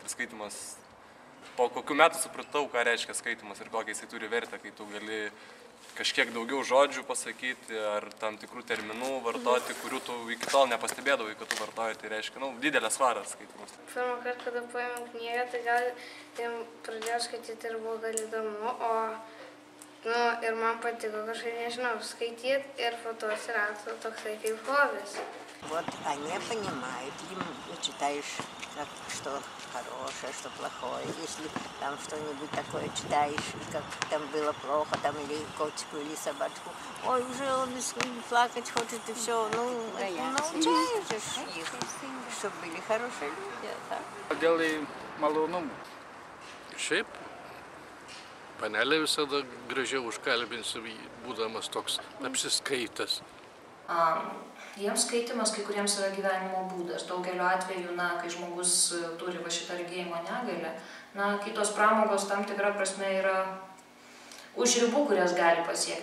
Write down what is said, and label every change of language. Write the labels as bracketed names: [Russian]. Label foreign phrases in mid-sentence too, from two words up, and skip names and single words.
[Lithuanian] Ir skaitimas, po kokių metų supratau, ką reiškia skaitimas ir kokią jisai turi vertę, kai tu gali kažkiek daugiau žodžių pasakyti ar tam tikrų terminų vartoti, kurių tu iki tol nepastebėdavai, kad tu vartoji. Tai reiškia, didelę svarą skaitimas. Pirmą kartą, kada paėmiau knygą, tai gal pradėjau skaityti ir buvo gal įdomu, ir man patiko kažkaip, nežinau, skaityti ir po to atsirado toksai kaip hobis. [Russian] Вот они понимают, им читаешь, что хорошее, что плохое. Если там что-нибудь такое читаешь, как там было плохо, там или котику, или собачку, ой, уже он плакать хочет и все. Научаешь их, чтобы были хорошие люди. [Lithuanian] Dėl malonumų. Šiaip, panelė visada gražiau užkalbinsi, būdamas toks apsiskaitęs. Jiems skaitimas kai kuriems yra gyvenimo būdas. Daugeliu atveju, kai žmogus turi šitą regėjimo negalią, kitos pramogos tam tikra prasme yra už ribų, kurias gali pasiekti.